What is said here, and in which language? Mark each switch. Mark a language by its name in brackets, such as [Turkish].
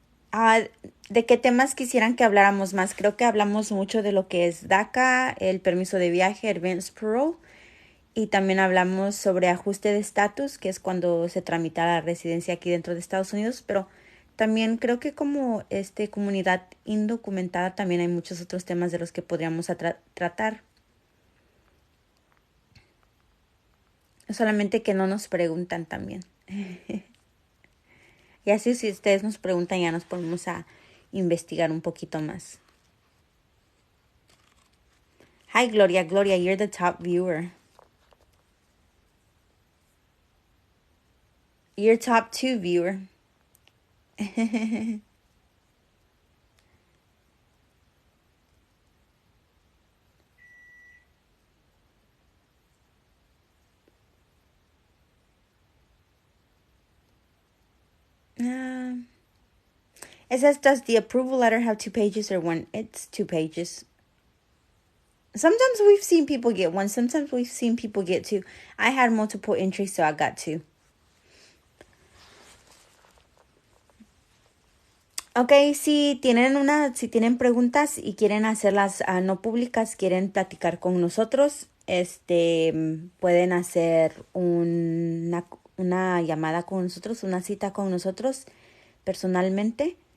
[Spanish] Ah, ¿de qué temas quisieran que habláramos más? Creo que hablamos mucho de lo que es DACA, el permiso de viaje, Advance Parole, y también hablamos sobre ajuste de estatus, que es cuando se tramita la residencia aquí dentro de Estados Unidos, pero también creo que como comunidad indocumentada también hay muchos otros temas de los que podríamos tratar. Solamente que no nos preguntan también. Y así si ustedes nos preguntan ya nos ponemos a investigar un poquito más. [English] Hi Gloria, Gloria, you're the top viewer. You're top 2 viewer. It says, does the approval letter have 2 pages or one? It's 2 pages. Sometimes we've seen people get one. Sometimes we've seen people get 2. I had multiple entries, so I got 2. [Spanish] Ok, si tienen preguntas y quieren hacerlas no públicas, quieren platicar con nosotros, pueden hacer una llamada con nosotros, una cita con nosotros personalmente.